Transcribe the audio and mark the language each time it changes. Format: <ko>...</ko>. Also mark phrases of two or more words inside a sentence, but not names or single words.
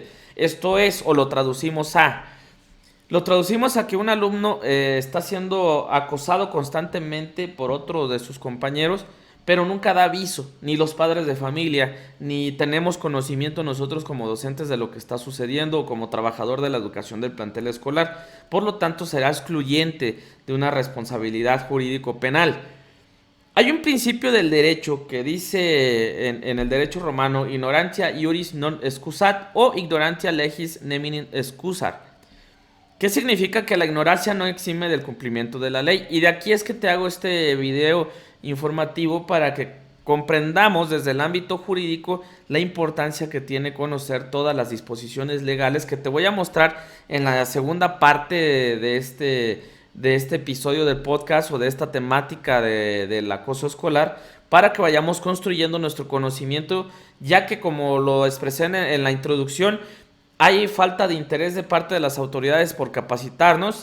<es>Esto es, o lo traducimos a que un alumno está siendo acosado constantemente por otro de sus compañeros, pero nunca da aviso, ni los padres de familia, ni tenemos conocimiento nosotros como docentes de lo que está sucediendo o como trabajador de la educación del plantel escolar. Por lo tanto, será excluyente de una responsabilidad jurídico-penal. Hay un principio del derecho que dice en el derecho romano,</es> <la>ignorantia iuris non excusat</la> <es>o</es> <la>ignorantia legis neminin excusar.</la> <es>¿Qué significa? Que la ignorancia no exime del cumplimiento de la ley. Y de aquí es que te hago este video informativo para que comprendamos desde el ámbito jurídico la importancia que tiene conocer todas las disposiciones legales que te voy a mostrar en la segunda parte de este episodio del podcast o de esta temática del acoso escolar, para que vayamos construyendo nuestro conocimiento, ya que como lo expresé en la introducción, hay falta de interés de parte de las autoridades por capacitarnos.</es>